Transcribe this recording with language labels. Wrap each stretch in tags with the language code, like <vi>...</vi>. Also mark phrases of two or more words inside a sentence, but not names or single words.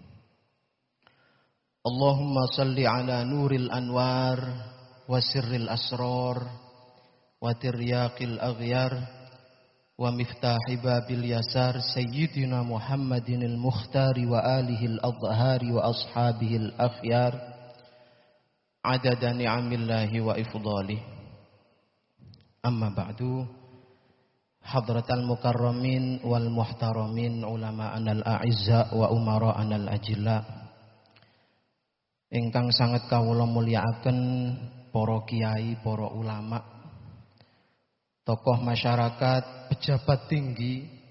<ar>اللهم صل على نور الأنوار وسر الأسرار وترياق الأغيار ومفتاح باب اليسار سيدنا محمد المختار وآله الأطهار وأصحابه الأخيار عدد نعم الله وإفضاله. أما بعد. حضرات المكرمين والمحترمين العلماء الأعزاء والأمراء الأجلاء</ar> <jv>ingkang sangat kawula mulyakaken para kiai, para ulama, tokoh masyarakat, pejabat tinggi,</jv>